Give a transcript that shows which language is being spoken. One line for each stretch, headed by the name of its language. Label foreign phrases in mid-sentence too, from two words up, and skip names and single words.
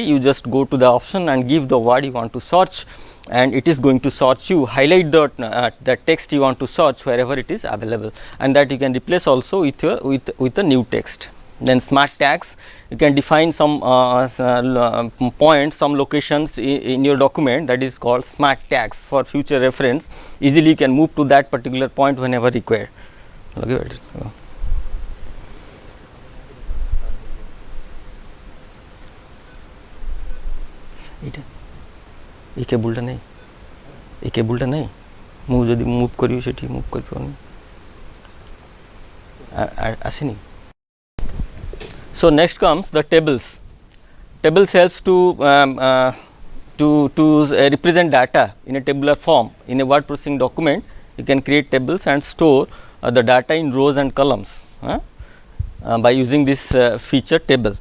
English: You just go to the option and give the word you want to search, and it is going to search you, highlight the text you want to search wherever it is available, and that you can replace also with a new text. Then smart tags, you can define some points, some locations in your document, that is called smart tags for future reference. Easily you can move to that particular point whenever required. Okay.
Bangla: এই কেবলটা নেই
Odia: ମୁଁ ଯଦି ମୁଭ୍ କରିବି ସେଠି ମୁଭ୍ କରିପାରୁନି ଆସିନି.
English: So next comes the tables. Tables helps to represent data in a tabular form. In a word processing document, you can create tables and store the data in rows and columns by using this feature table.